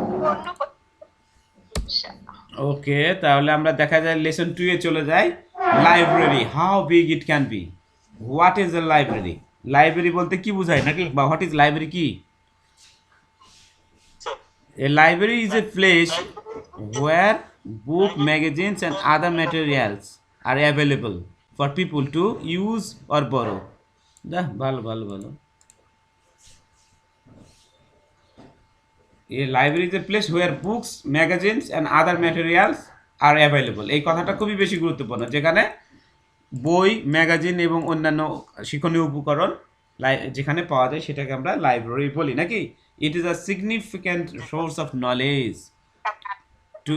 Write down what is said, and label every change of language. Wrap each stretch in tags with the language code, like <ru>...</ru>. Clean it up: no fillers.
<bn>অন্য সমস্যা। ওকে, তাহলে আমরা দেখা যায় লেসন 2 এ চলে যাই। Library,</bn> <en>How big it can be. What is a library?</en> <bn>Library বলতে কি বোঝায় নাকি,</bn> <en>বা what is library কি?</en> <bn>Sir,</bn> <en>A library is a place</en> <bn>library</bn> <en>where book, magazines, and other materials are available for people to use or borrow.</en> <bn>ভালো ভালো ভালো।</bn> <en>A library is a place where books, magazines, and other materials are available.</en> <bn>এই কথাটা খুবই বেশি গুরুত্বপূর্ণ, যেখানে বই, ম্যাগাজিন এবং অন্যান্য শিক্ষণীয় উপকরণ যেখানে পাওয়া যায় সেটাকে আমরা লাইব্রেরি বলি নাকি।</bn> <en>it is a significant source of knowledge to</en>